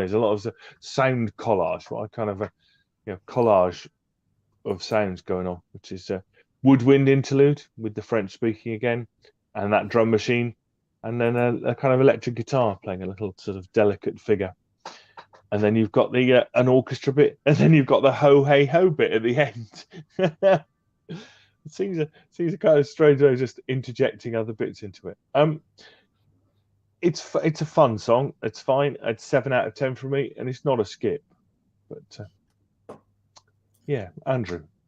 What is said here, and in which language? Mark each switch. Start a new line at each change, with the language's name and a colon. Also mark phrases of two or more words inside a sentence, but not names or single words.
English: There's a lot of sound collage, what I kind of collage of sounds going on, which is a woodwind interlude with the French speaking again, and that drum machine, and then a kind of electric guitar playing a little sort of delicate figure. And then you've got the an orchestra bit, and then you've got the ho hey ho bit at the end. It seems a kind of strange way of just interjecting other bits into it. It's a fun song. It's fine. It's 7 out of 10 for me, and it's not a skip. But yeah, Andrew.